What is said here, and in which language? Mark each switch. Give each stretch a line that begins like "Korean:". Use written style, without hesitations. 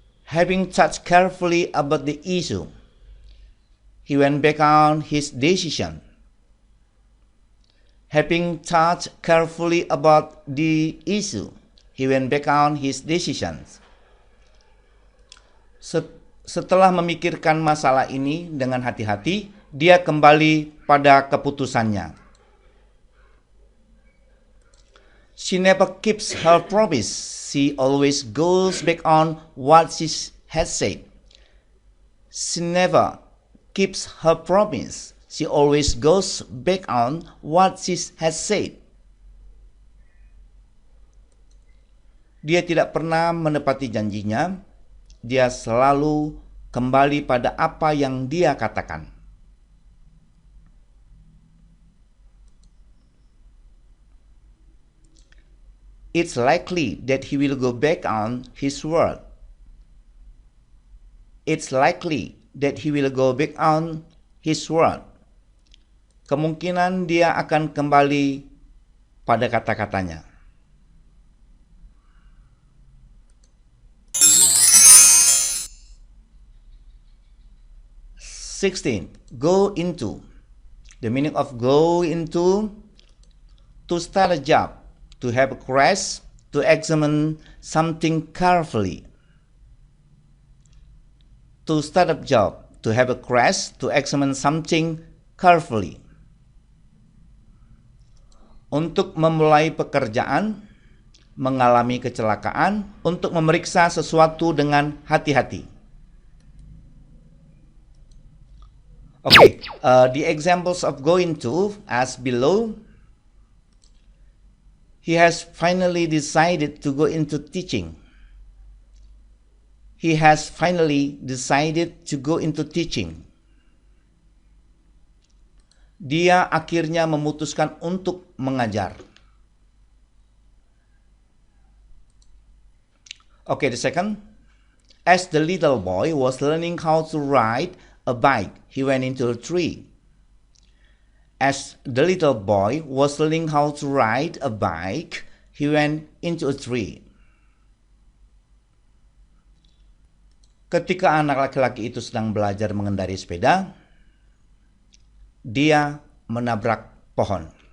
English: Having thought carefully about the issue, he went back on his decision. Having thought carefully about the issue, he went back on his decisions.
Indonesian: Setelah memikirkan masalah ini dengan hati-hati, dia kembali pada keputusannya.
English: She never keeps her promise. She always goes back on what she has said. She never keeps her promise. She always goes back on what she has said.
Indonesian: Dia tidak pernah menepati janjinya. Dia selalu kembali pada apa yang dia katakan.
English: It's likely that he will go back on his word. It's likely that he will go back on his word.
Indonesian: Kemungkinan dia akan kembali pada kata-katanya.
English: 16. Go into. The meaning of go into: to start a job, to have a crash, to examine something carefully. To start a job, to have a crash, to examine something carefully.
Indonesian: Untuk memulai pekerjaan, mengalami kecelakaan, untuk memeriksa sesuatu dengan hati-hati.
English: Okay, the examples of go into as below. He has finally decided to go into teaching. He has finally decided to go into teaching.
Indonesian: Dia akhirnya memutuskan untuk mengajar.
English: Okay, the second. As the little boy was learning how to ride a bike, he went into a tree. As the little boy was learning how to ride a bike, he went into a tree.
Indonesian: Ketika anak laki-laki itu sedang belajar mengendarai sepeda, dia menabrak pohon.